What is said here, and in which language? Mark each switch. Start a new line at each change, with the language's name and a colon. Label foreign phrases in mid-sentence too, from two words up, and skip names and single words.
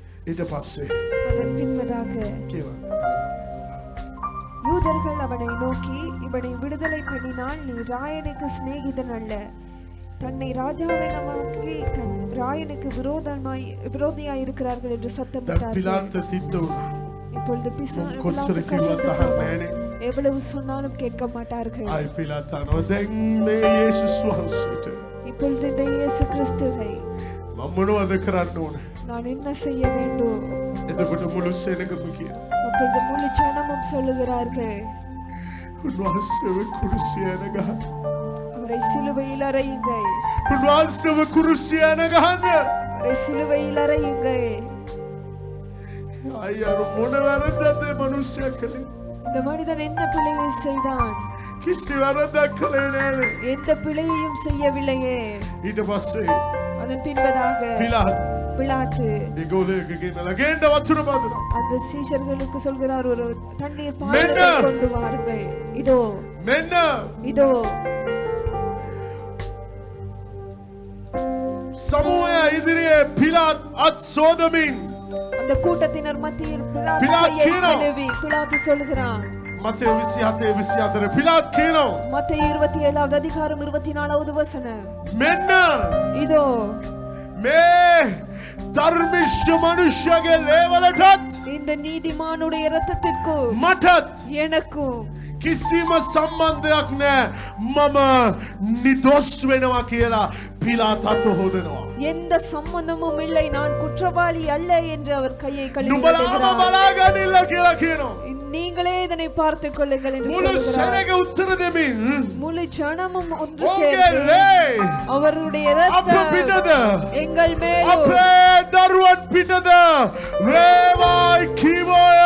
Sinhala: ඊට පස්සේ
Tamil: அதன் பின்பதாக
Sinhala: කියවන්න.
Tamil: யூதர்கள் அவனை நோக்கி, இவனை விடுதலை பண்ணினால் நீ ராயனுக்கு சிநேகிதன் அல்ல, தன்னை ராஜாவினமாக்கி தன் ராயனுக்கு விரோதியாய் இருக்கிறார்கள் என்று சத்தமிட்டார்கள்.
Sinhala: පිලාත් තිත්ත වුණා.
Tamil: இப்பொழுது
Sinhala: කොච්චර කිව්වත් අහන්නේ නැහනේ.
Tamil: எவ்வளவு சொன்னாலும் கேட்க மாட்டார்கள்.
Sinhala: ආයි පිලාත් අහනවා දැන් මේ යේසුස් වහන්සේට
Tamil: இப்பொழுது இந்த இயேசு கிறிஸ்துவை
Sinhala: මම මොනවද කරන්න ඕන?
Tamil: நான் என்ன செய்ய வேண்டும்?
Sinhala: එතකොට මුළු සෙනගම කියන
Tamil: அப்பொழுது முழு ஜனமும் சொல்லுகிறார்கள்,
Sinhala: උන්වහන්සේව කුරුසියන ගහන්න.
Tamil: அவரை சிலுவையில் அறையுங்கள்,
Sinhala: උන්වහන්සේව කුරුසියන ගහන්න.
Tamil: அவரை சிலுவையில் அறையுங்கள்.
Sinhala: අයියා මොන වැරද්දක්ද මේ මිනිස්සයා කළේ?
Tamil: இந்த மனிதன் என்ன பிழையை செய்தான்?
Sinhala: කිසි වැරද්දක් කළේ නෑනේ.
Tamil: எந்த பிழையையும் செய்யவில்லையே.
Sinhala: ඊට පස්සේ
Tamil: அதன் பின்பதாக பிலாத்து
Sinhala: ඒගොල්ලෝ ගෙනලා ගේන්න වතුර බඳුනා.
Tamil: அந்த சீஷர்களுக்கு சொல்கிறார், ஒரு தண்ணீர் பாத்திரத்தை கொண்டு வாருங்கள். இதோ
Sinhala: මෙන්න
Tamil: இதோ
Sinhala: සමූහය ඉදිරියේ පිලාත් අත් සෝදමින්
Tamil: அந்த கூட்டத்தினர் மத்தியில் பிலாத்து சொல்கிறான்.
Sinhala: මතේ 27:24 පිලාත් කියනවා.
Tamil: மத்தேயு 27வது அதிகாரம் 24வது வசனம்.
Sinhala: මෙන්න
Tamil: இதோ
Sinhala: මේ ධර්මිෂ්ඨ මනුෂ්‍යගේ ලේවලටත්
Tamil: இந்த நீதிமானுடைய இரத்தத்திற்கு
Sinhala: මටත්
Tamil: எனக்கும்
Sinhala: කිසිම සම්බන්ධයක් නැහැ. මම නිදොස් වෙනවා කියලා පිලාත් අත හොදනවා.
Tamil: எந்த சம்பந்தமும் இல்லை, நான் குற்றவாளி அல்ல என்று அவர் கையை
Sinhala: නුඹලාම බලාගන්න කියලා කියනවා.
Tamil: நீங்களே இதனை பார்த்துக் கொள்ளுங்கள் என்று
Sinhala: මුළු
Tamil: சொல்கிறார்.
Sinhala: සෙනග උත්තර දෙමින්
Tamil: முழு ஜனமும் ஒன்று
Sinhala: ඔහුගේ
Tamil: சேர்ந்து
Sinhala: ලේ
Tamil: அவருடைய
Sinhala: අප
Tamil: இரத்தம்
Sinhala: පිටද
Tamil: எங்கள் மேலும்
Sinhala: අපේ දරුවන් පිටද වේවායි කිව්වය.